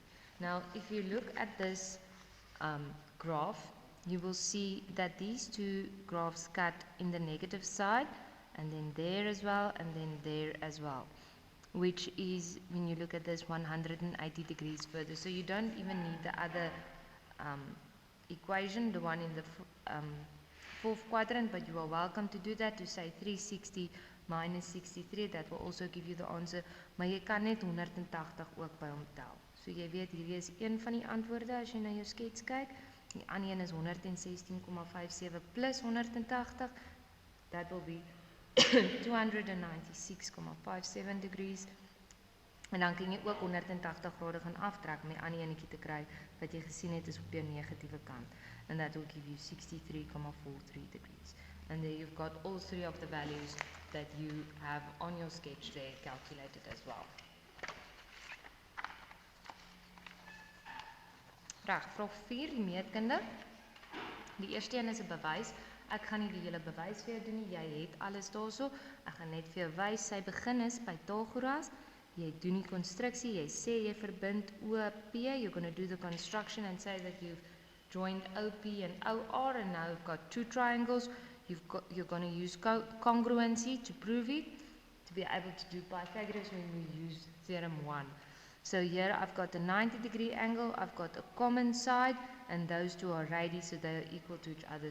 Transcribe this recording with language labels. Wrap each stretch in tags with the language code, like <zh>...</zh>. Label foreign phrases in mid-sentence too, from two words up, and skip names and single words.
<en>Now, if you look at this graph, you will see that these two graphs cut in the negative side, and then there as well, and then there as well, which is, when you look at this, 180 degrees further. So you don't even need the other equation, the one in the fourth quadrant, but you are welcome to do that, to say 360 minus 63, that will also give you the answer,</en> <af>maar jy kan net 180 ook by hom tel. So jy weet, hierdie is een van die antwoorde as jy na jou skets kyk, die ander een is 116,57 plus 180,</af> <en>that will be 296,57 degrees,</en> <af>en dan kan jy ook 180 grade gaan aftrek om die ander enetjie te kry, wat jy gesien het is op die negatieve kant,</af> <en>and that will give you 63,43 degrees. And there you've got all three of the values that you have on your sketch there calculated as well.</en> <af>Reg, vraag 4, die meetkunde. Die eerste een is 'n bewys. Ek gaan nie die hele bewys vir jou doen nie, jy het alles daarso. Ek gaan net vir jou wys, sy begin is Pythagoras. Jy doen die konstruksie, jy sê jy verbind OP,</af> <en>you're going to do the construction and say that you've joined OP and OR, and now you've got two triangles. You're going to use congruency to prove it, to be able to do Pythagoras when we use theorem 1. So here I've got a 90-degree angle, I've got a common side, and those two are radii, so they are equal to each other.</en>